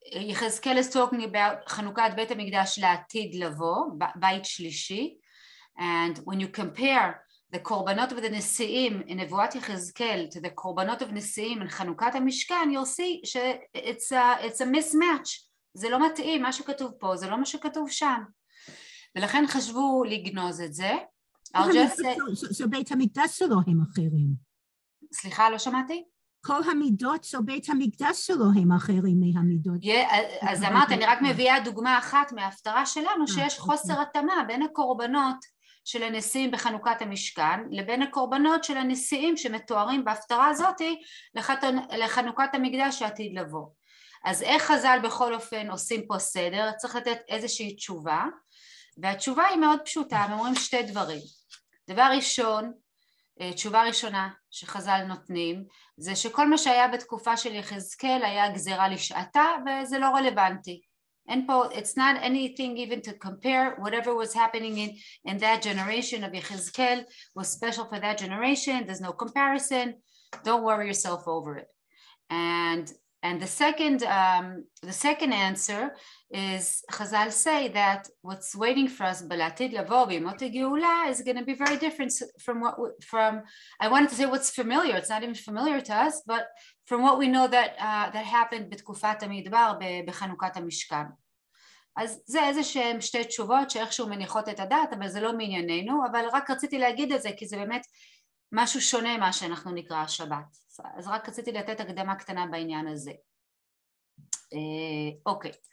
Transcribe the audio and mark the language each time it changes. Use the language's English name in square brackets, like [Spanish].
[English] Yechezkel is talking about Chanukat Beit HaMikdash la'atid lavo, Beit Shlishi, and when you compare the korbanot of the Nesi'im in Nevuat Yechezkel to the korbanot of Nesi'im in Chanukat HaMishkan, you'll see it's a mismatch. [Hebrew] זה לא מתאים, מה שכתוב פה, זה לא מה שכתוב שם. ולכן חשבו לגנוז את זה. So בית המקדש שלו הם אחרים. סליחה, לא שמעתי? כל המידות של בית המקדש שלו הם אחרים מהמידות. אז אמרתי, אני רק מביאה דוגמה אחת מההפטרה שלנו, שיש חוסר התאמה בין הקורבנות של הנשיאים בחנוכת המשכן, לבין הקורבנות של הנשיאים שמתוארים בהפטרה הזאת לחנוכת המקדש שעתיד לבוא. אז איך חז"ל בכל אופן עושים פה סדר? צריך לתת איזושהי תשובה, והתשובה היא מאוד פשוטה, הם אומרים 2 דברים. דבר ראשון, תשובה ראשונה שחז"ל נותנים, זה שכל מה שהיה בתקופה של יחזקאל היה גזירה לשעתה, וזה לא רלוונטי. אין פה, [English] it's not anything even to compare. Whatever was happening in that generation of Yechezkel was special for that generation. There's no comparison. Don't worry yourself over it. And the second answer is Chazal say that what's waiting for us [Hebrew] b'latid lavo b'yemot hageulah [English] is going to be very different from I wanted to say what's familiar. It's not even familiar to us, but from what we know that happened [Hebrew] בתקופת המדבר בחנוכת המשכן. אז זה איזשהם 2 תשובות שאיכשהו מניחות את הדעת, אבל זה לא מענייננו, אבל רק רציתי להגיד את זה כי זה באמת משהו שונה מה שאנחנו נקרא השבת. אז רק רציתי לתת הקדמה קטנה בעניין הזה. אוקיי.